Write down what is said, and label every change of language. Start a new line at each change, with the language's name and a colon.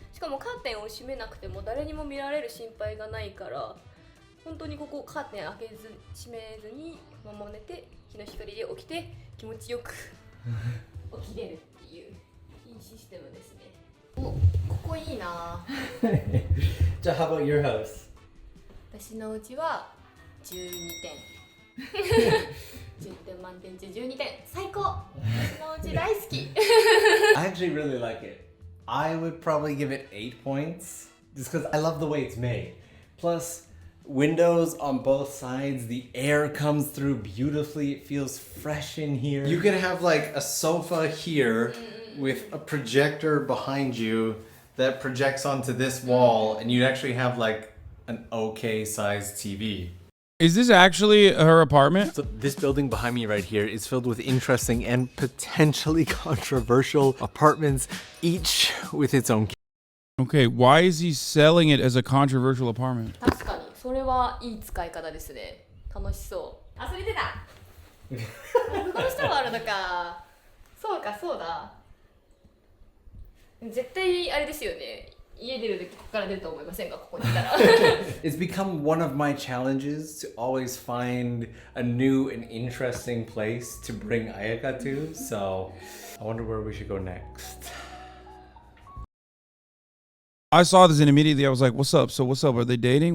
Japanese: しかもカーテンを閉めなくても誰にも見られる心配がないから本当にここカーテン開けず閉めずにこのまま寝て日の光で起きて気持ちよく起きれるっていういいシステムですね。お、ここいいな。
English: じゃあ how about your house?
Japanese: 私のうちは12点。 10点満点中12点最高。私のうち大好き。
English: I actually really like it. I would probably give it 8 points just because I love the way it's made. Plus, windows on both sides, the air comes through beautifully. It feels fresh in here. You could have like a sofa here with a projector behind you that projects onto this wall, and you'd actually have like an okay sized TV. Is this actually her apartment? So this building behind me right here is filled with interesting and potentially controversial apartments, each with its own. Okay, why is he selling it as a controversial apartment?
Japanese: 確かにそれはいい使い方ですね。楽しそう。忘れてた。この下もあるのか。そうかそうだ。絶対あれですよね。家出るときここから出ると思いませんか、ここにいたら。
English: It's become one of my challenges to always find a new and interesting place to bring Ayaka to. So I wonder where we should go next. I saw this and immediately I was like, what's up? So what's up? Are they dating?